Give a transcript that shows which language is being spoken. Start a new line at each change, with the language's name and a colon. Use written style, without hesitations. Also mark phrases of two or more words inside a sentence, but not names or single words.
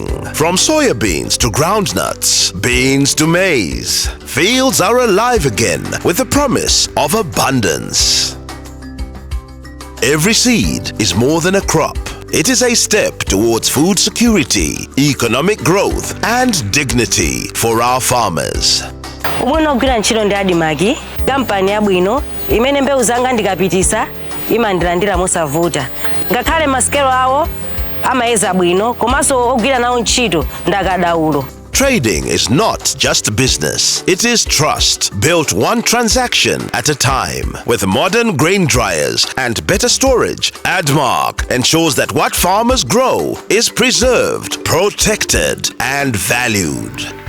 English: From soya beans to groundnuts, beans to maize, fields are alive again with the promise of abundance. Every seed is more than a crop. It is a step towards food security, economic growth, and dignity for our farmers.
Nyanja: Ubwino kugwira ntchito ndi Admarc, kampani yabwino imene mbewu zanga ndikapitisa imandilandira mosavuta. Ngakhale masikelo awo amayeza bwino komanso ogwira nawo ntchito ndakadaulo.
English: Trading is not just business. It is trust, built one transaction at a time. With modern grain dryers and better storage, Admarc ensures that what farmers grow is preserved, protected, and valued.